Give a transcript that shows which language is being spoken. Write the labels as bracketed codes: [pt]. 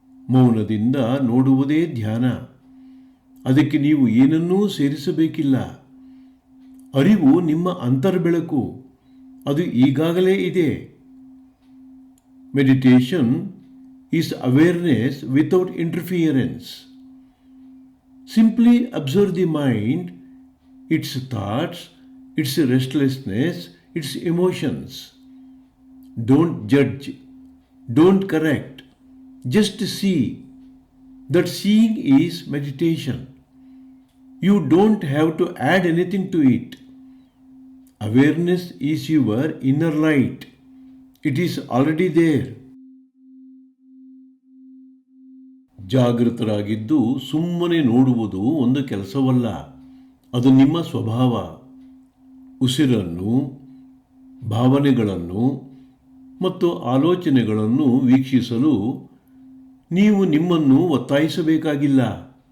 [kn] ಮೌನದಿಂದ ನೋಡುವುದೇ ಧ್ಯಾನ. ಅದಕ್ಕೆ ನೀವು ಏನನ್ನೂ ಸೇರಿಸಬೇಕಿಲ್ಲ. ಅರಿವು ನಿಮ್ಮ ಅಂತರ್ಬೆಳಕು, ಅದು ಈಗಾಗಲೇ ಇದೆ. [en] Meditation is awareness without interference. Simply observe the mind, its thoughts, its restlessness, its emotions. Don't judge, don't correct, just see. That seeing is meditation. You don't have to add anything to it. Awareness is your inner light. It is already there. [kn] ಜಾಗೃತರಾಗಿದ್ದು ಸುಮ್ಮನೆ ನೋಡುವುದು ಒಂದು ಕೆಲಸವಲ್ಲ, ಅದು ನಿಮ್ಮ ಸ್ವಭಾವ. ಉಸಿರನ್ನು, ಭಾವನೆಗಳನ್ನು ಮತ್ತು ಆಲೋಚನೆಗಳನ್ನು ವೀಕ್ಷಿಸಲು ನೀವು ನಿಮ್ಮನ್ನು ಒತ್ತಾಯಿಸಬೇಕಾಗಿಲ್ಲ.